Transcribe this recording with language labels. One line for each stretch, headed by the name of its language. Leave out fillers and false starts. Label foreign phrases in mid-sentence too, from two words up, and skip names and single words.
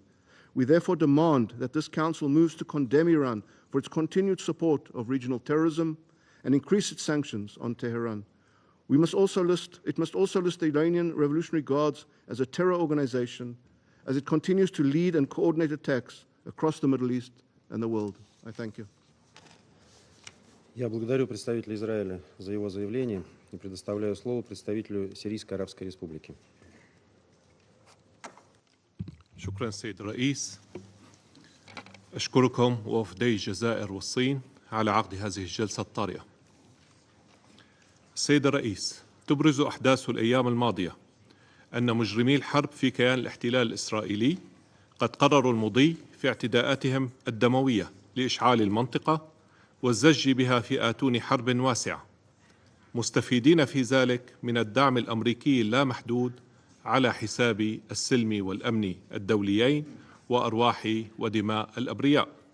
English: We therefore demand that this Council moves to condemn Iran for its continued support of regional terrorism and increase its sanctions on Tehran. It must also list the Iranian Revolutionary Guards as a terror organization as it continues to lead and coordinate attacks across the Middle East and the world. I thank you.
Russian: Я благодарю представителя Израиля за его заявление и предоставляю слово представителю Сирийской Арабской Республики.
Arabic: شكرا سيد الرئيس. أشكركم ووفدي الجزائر والصين على عقد هذه الجلسة الطارئة. السيد الرئيس، تبرز أحداث الأيام الماضية أن مجرمي الحرب في كيان الاحتلال الإسرائيلي قد قرروا المضي في اعتداءاتهم الدموية لإشعال المنطقة والزج بها في آتون حرب واسعة، مستفيدين في ذلك من الدعم الأمريكي اللامحدود على حساب السلم والأمن الدوليين وأرواح ودماء الأبرياء.